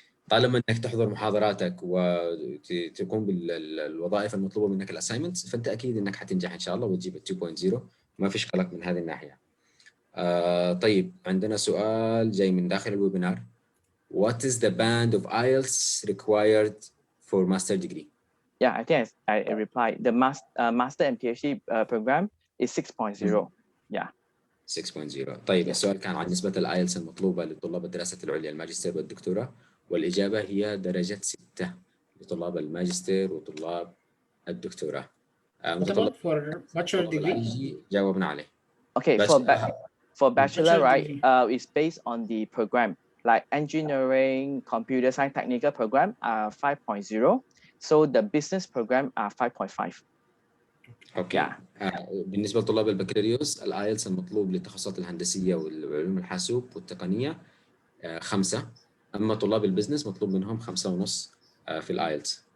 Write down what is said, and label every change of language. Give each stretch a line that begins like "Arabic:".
Arabic: طالما انك تحضر محاضراتك وتقوم بالوظائف المطلوبه منك الاساينمنتس، فانت اكيد انك حتنجح ان شاء الله وتجيب 2.0، ما فيش قلق من هذه الناحيه. طيب عندنا سؤال جاي من داخل الويبينار.
English: What is the band of IELTS required for master degree? Yeah, I think I replied. The master and PhD program is 6.0. Yeah. 6.0.
Arabic: طيب السؤال كان عن نسبة الآيلتس المطلوبة لطلاب الدراسة العليا الماجستير والدكتوراه، والإجابة هي درجة 6 لطلاب الماجستير وطلاب الدكتوراه. متطلب
English: for bachelor degree.
Arabic: جاوبنا عليه.
English: Okay, for bachelor, right? It's based on the program, like engineering, computer science, technical program are 5.0. So the business program are 5.5.
Arabic: اوكي. بالنسبه لطلاب البكالوريوس الايلتس المطلوب للتخصصات الهندسيه والعلوم الحاسوب والتقنيه 5. اما طلاب البزنس مطلوب منهم 5.5 في الايلتس.